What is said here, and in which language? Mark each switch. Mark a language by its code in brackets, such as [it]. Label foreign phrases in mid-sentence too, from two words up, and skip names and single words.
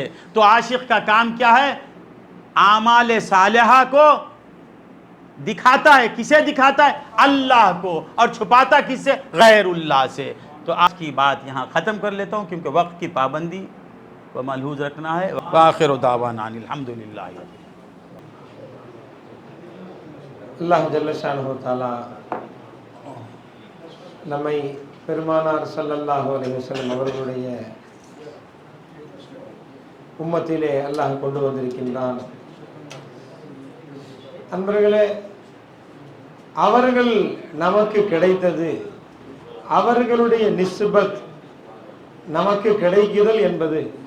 [ur] تو عاشق کا کام کیا ہے, اعمال صالحہ کو دکھاتا ہے. کسے دکھاتا ہے, اللہ کو, اور چھپاتا کس سے, غیر اللہ سے. تو آج کی بات یہاں ختم کر لیتا ہوں کیونکہ وقت کی پابندی و ملحوظ رکھنا ہے. [ar] وآخر دعوانا الحمدللہ. [ta] அல்லாஹ் [ar] جل شأنه تعالى [ta] நம்மை பெருமானார் [ar] صلى الله عليه وسلم [ta] அவர்களுடைய உம்மத்திலே அல்லாஹ் கொண்டு வந்திருக்கின்றான். அன்பர்களே, அவர்கள் நமக்கு கிடைத்தது, அவர்களுடைய நிஸ்பத் நமக்கு கிடைக்குதல் என்பது